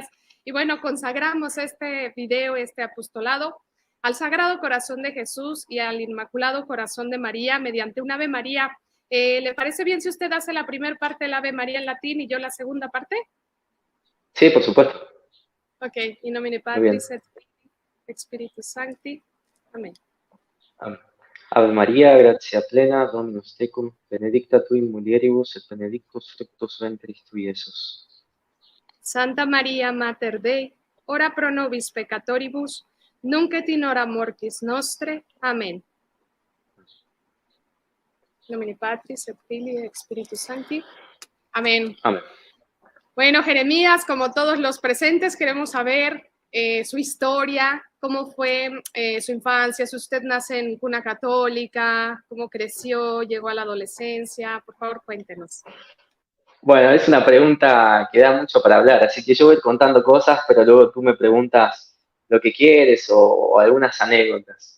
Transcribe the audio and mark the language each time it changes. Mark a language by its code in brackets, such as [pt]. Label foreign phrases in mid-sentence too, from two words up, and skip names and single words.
[es] Y bueno, consagramos este video, este apostolado, al Sagrado Corazón de Jesús y al Inmaculado Corazón de María mediante un Ave María. ¿Le parece bien si usted hace la primera parte del Ave María en latín y yo la segunda parte? Sí, por supuesto. [la] Ok, in nomine Patris et Spiritus Sancti. [es] Amén. Amén. [la] Ave María, gratia plena, Dominus tecum, benedicta tu in mulieribus et benedictus fructus ventris tui, Iesus. Santa María, Mater Dei, ora pro nobis peccatoribus, nunc et in hora mortis nostre. [es] Amén. [la] In nomine Patris et Filii et Spiritus Sancti. [es] Amén. Amén. Bueno, Jeremías, como todos los presentes, queremos saber su historia, cómo fue su infancia, si usted nace en cuna católica, cómo creció, llegó a la adolescencia. Por favor, cuéntenos. Bueno, es una pregunta que da mucho para hablar, así que yo voy contando cosas, pero luego tú me preguntas lo que quieres o algunas anécdotas.